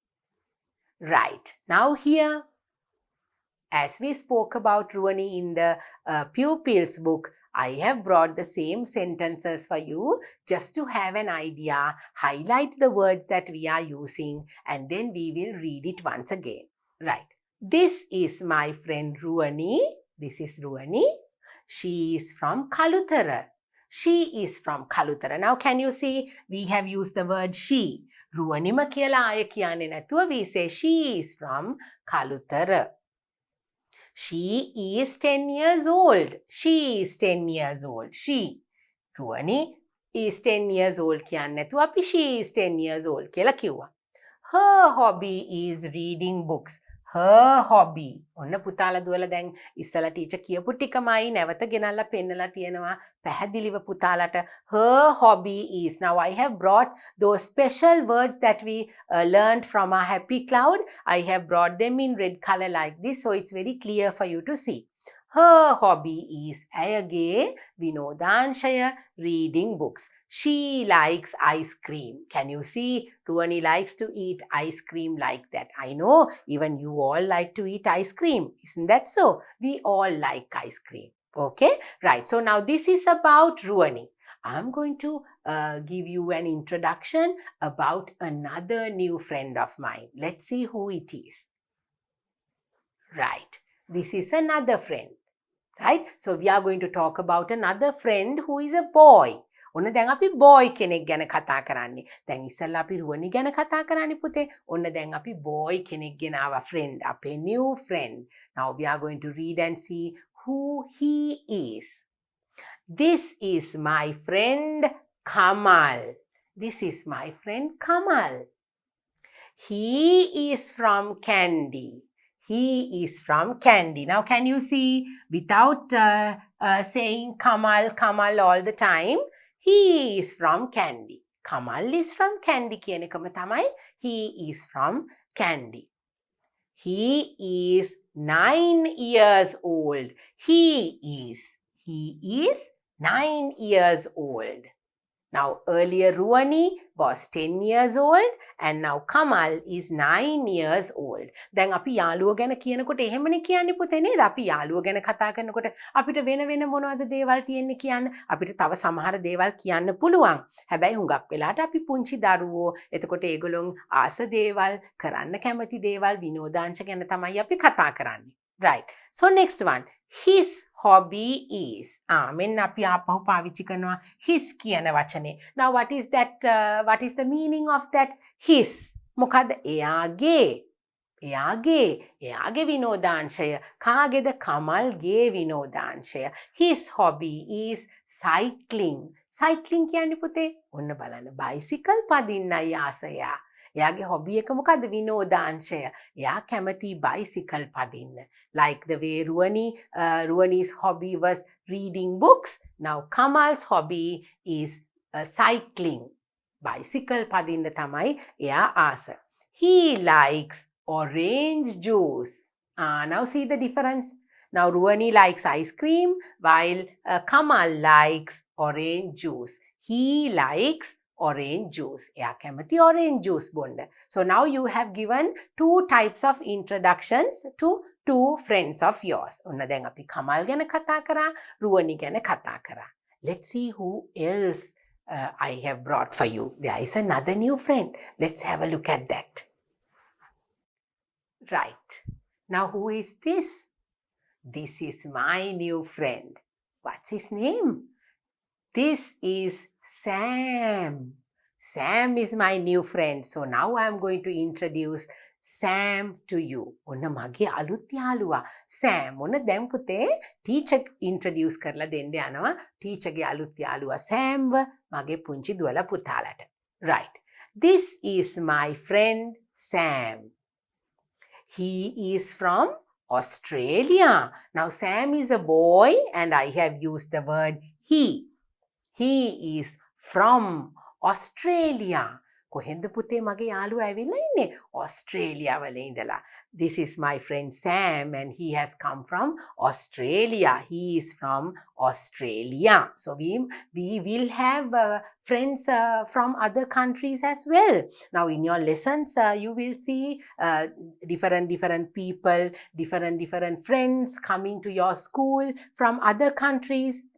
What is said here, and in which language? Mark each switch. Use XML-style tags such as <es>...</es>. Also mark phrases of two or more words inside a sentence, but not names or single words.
<en>Right, now here, as we spoke about Ruani in the pupils book, I have brought the same sentences for you just to have an idea, highlight the words that we are using, and then we will read it once again. Right, this is my friend Ruani. This is Ruani. She is from Kalutara. She is from Kalutara. Now can you see we have used the word she.</en> <si>Ruwanima කියලා ආය කියන්නේ නැතුව</si> <en>we say she is from Kalutara. She is 10 years old. She is 10 years old. She. Ruwani is 10 years old</en> <si>කියන්න නැතුව අපි</si> <en>she is 10 years old</en> <si>කියලා කිව්වා.</si> <en>Her hobby is reading books. Her hobby.</en> <si>ඔන්න පුතාලා දුවලා දැන් ඉස්සලා ටීචර් කියපු ටිකමයි නැවත ගෙනල්ලා පෙන්නලා තියෙනවා පැහැදිලිව පුතාලට.</si> <en>Her hobby is. Now I have brought those special words that we learned from our happy cloud. I have brought them in red color like this, so it's very clear for you to see. Her hobby is</en> <si>ඇයගේ විනෝදාංශය</si> <en>reading books. She likes ice cream. Can you see? Ruwani likes to eat ice cream like that. I know even you all like to eat ice cream. Isn't that so? We all like ice cream. Okay? Right. So now this is about Ruwani. I'm going to give you an introduction about another new friend of mine. Let's see who it is. Right. This is another friend. Right? So we are going to talk about another friend who is a boy.</en> <si>ඔන්න දැන් අපි boy කෙනෙක් ගැන කතා කරන්නේ. දැන් ඉස්සෙල්ලා අපි රුවනි ගැන කතා කරන්නේ පුතේ. ඔන්න දැන් අපි boy කෙනෙක් ගෙන ආවා friend, අපේ</si> <en>new friend. Now we are going to read and see who he is. This is my friend Kamal. This is my friend Kamal. He is from Kandy. He is from Kandy. Now can you see without saying Kamal all the time? He is from Candy. Kamal is from Candy</en> <si>කියන එකම තමයි</si> <en>he is from Candy. He is 9 years old. He is 9 years old. Now earlier Ruwani was 10 years old and now Kamal is 9 years old.</en> <si>දැන් අපි යාළුවෝ ගැන කියනකොට එහෙමනේ කියන්නේ පුතේ නේද? අපි යාළුවෝ ගැන කතා කරනකොට අපිට වෙන වෙන මොනවද දේවල් තියෙන්නේ කියන්න. අපිට තව සමහර දේවල් කියන්න පුළුවන්. හැබැයි හුඟක් වෙලාවට අපි පුංචි දරුවෝ එතකොට ඒගොල්ලොන් ආස දේවල් කරන්න කැමති දේවල් විනෝදාංශ ගැන තමයි අපි කතා කරන්නේ.</si> <en>Right. So next one. His hobby is.</en> <si>මෙන්න අපි ආපහු පාවිච්චි කරනවා his කියන වචනේ.</si> <en>Now what is that? What is the meaning of that? His.</en> <si>මොකද එයාගේ විනෝදාංශය. කාගේද? කමල්ගේ විනෝදාංශය.</si> <en>His hobby is cycling.</en> <si>Cycling කියන්නේ පුතේ ඔන්න බලන්න bicycle පදින්නයි ආසය. එයාගේ hobby එක මොකද්ද? විනෝදාංශය. එයා කැමති bicycle පදින්න.</si> <en>Like the way Ruwani's hobby was reading books. Now Kamal's hobby is cycling.</en> <si>Bicycle පදින්න තමයි එයා ආස.</si> <en>He likes orange juice. Now see the difference. Now Ruwani likes ice cream while Kamal likes orange juice. He likes orange juice.</en> <si>එයා කැමති</si> <en>orange juice</en> <si>බොන්න.</si> <en>So now you have given 2 types of introductions to 2 friends of yours.</en> <si>ඔන්න දැන් අපි කමල් ගැන කතා කරා, රුවනි ගැන කතා කරා.</si> <en>Let's see who else I have brought for you. There is another new friend. Let's have a look at that. Right. Now who is this? This is my new friend. What's his name? This is Sam. Sam is my new friend. So now I am going to introduce Sam to you.</en> <si>ඔන්න මගේ අලුත් යාළුවා Sam. ඔන්න දැන් පුතේ</si> <en>teacher introduce</en> <si>කරලා දෙන්න යනවා. teacher ගේ අලුත් යාළුවා Sam ව මගේ පුංචි දුවලා පුතාලට.</si> <en>Right. This is my friend Sam. He is from Australia. Now Sam is a boy and I have used the word he. He is from Australia.</en> <si>කොහෙන්ද පුතේ මගේ යාළුවා ඇවිල්ලා ඉන්නේ? Australia වල ඉඳලා.</si> <en>This is my friend Sam and he has come from Australia. He is from Australia. So we will have friends from other countries as well. Now in your lessons you will see different people, different friends coming to your school from other countries.</en>